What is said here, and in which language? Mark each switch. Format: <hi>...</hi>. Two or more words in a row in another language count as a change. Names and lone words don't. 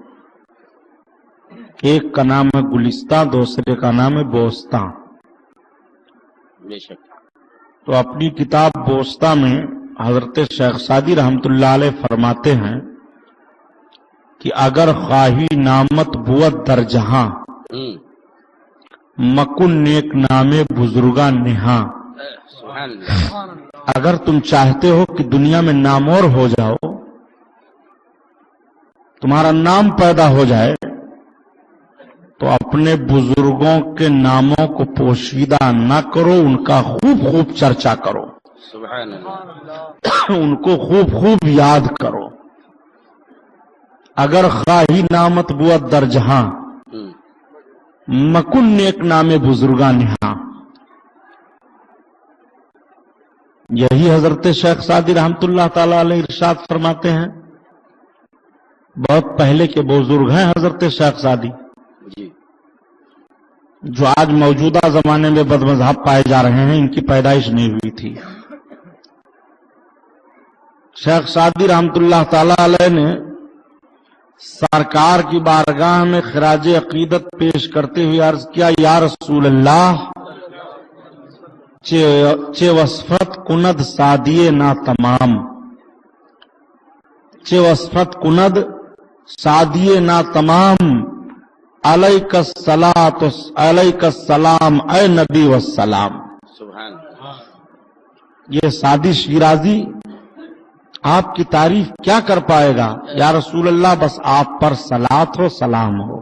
<ur>ایک کا نام ہے گلستہ، دوسرے کا نام ہے بوستہ۔ بے شک۔ تو اپنی کتاب بوستہ میں حضرت شیخ سعدی رحمت اللہ علیہ فرماتے ہیں کہ</ur> <fa>اگر خواہی نامت بود در جہاں مکن نیک نامے بزرگاں نہاں۔</fa> <ur>سبحان اللہ۔ اگر تم چاہتے ہو کہ دنیا میں نامور ہو جاؤ، تمہارا نام پیدا ہو جائے، تو اپنے بزرگوں کے ناموں کو پوشیدہ نہ کرو، ان کا خوب خوب چرچا کرو، سبحان اللہ، ان کو خوب خوب یاد کرو۔</ur> <fa>اگر خواہی نامت بود در جہاں مکن نیک نام بزرگاں نہاں۔</fa> <ur>یہی حضرت شیخ سعدی رحمت اللہ تعالی علیہ ارشاد فرماتے ہیں۔ بہت پہلے کے بزرگ ہیں حضرت شیخ سعدی، جی، جو آج موجودہ زمانے میں بد مذہب پائے جا رہے ہیں، ان کی پیدائش نہیں ہوئی تھی۔ شیخ سعدی رحمت اللہ تعالی علیہ نے سرکار کی بارگاہ میں خراج عقیدت پیش کرتے ہوئے عرض کیا</ur> <ar>یا رسول اللہ</ar> <fa>چه وصفت کند سادی نا تمام، چه وصفت کند سادی نا تمام،</fa> <ar>علیک السلام</ar> <ur>اے نبی والسلام۔ سبحان یہ سادی شیرازی آپ کی تعریف کیا کر پائے گا؟</ur> <ar>یا رسول اللہ</ar> <ur>بس آپ پر صلات ہو، سلام ہو۔</ur>